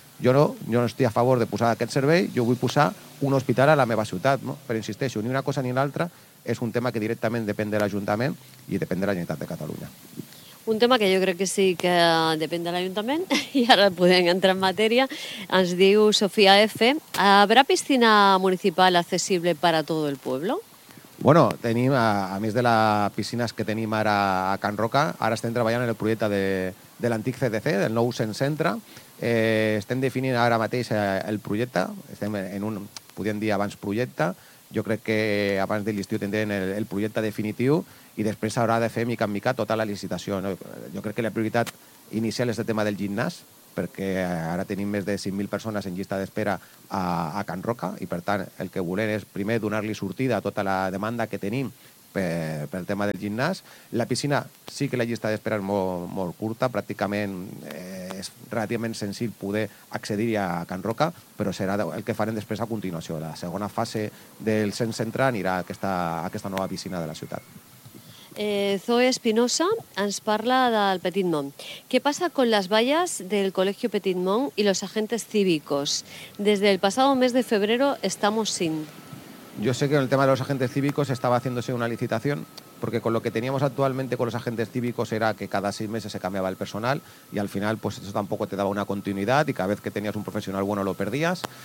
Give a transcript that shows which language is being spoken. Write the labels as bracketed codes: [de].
[ca] Jo no estic a favor de posar aquest servei, jo vull posar un hospital a la meva ciutat, no? Però insisteixo, ni una cosa ni l'altra, és un tema que directament depèn de l'Ajuntament i depèn de la Generalitat de Catalunya. Un tema que jo crec que sí que depèn de l'Ajuntament, i ara podem entrar en matèria, ens diu Sofia F. [es] Habrá piscina municipal accesible para todo el pueblo? [ca] Bueno, tenim, a més de les piscines que tenim ara a Can Roca, ara estem treballant en el projecte de l'antic CDC, del nou centre. Estem definint ara mateix el projecte, estem en un, podríem dir, abans projecte. Jo crec que abans de l'estiu tindrem el projecte definitiu i després s'haurà de fer mica en mica tota la licitació. Jo crec que la prioritat inicial és el tema del gimnàs, perquè ara tenim més de 5.000 persones en llista d'espera a Can Roca i, per tant, el que volem és primer donar-li sortida a tota la demanda que tenim per el tema del gimnàs. La piscina, sí que la llista d'espera és molt, molt curta, pràcticament és relativament senzill poder accedir-hi a Can Roca, però serà el que farem després a continuació. La segona fase del cens central anirà a aquesta nova piscina de la ciutat. Zoe Espinosa ens parla del Petit Mont. Què passa con les valles del Col·legi Petit Mont i [es] los agentes cívicos? [ca] Des del passat mes de [es] febrero estamos sin... Yo sé que en el tema de los agentes cívicos estaba haciéndose una licitación, porque con lo que teníamos actualmente con los agentes cívicos era que cada 6 meses se cambiaba el personal y al final pues eso tampoco te daba una continuidad y cada vez que tenías un profesional bueno lo perdías.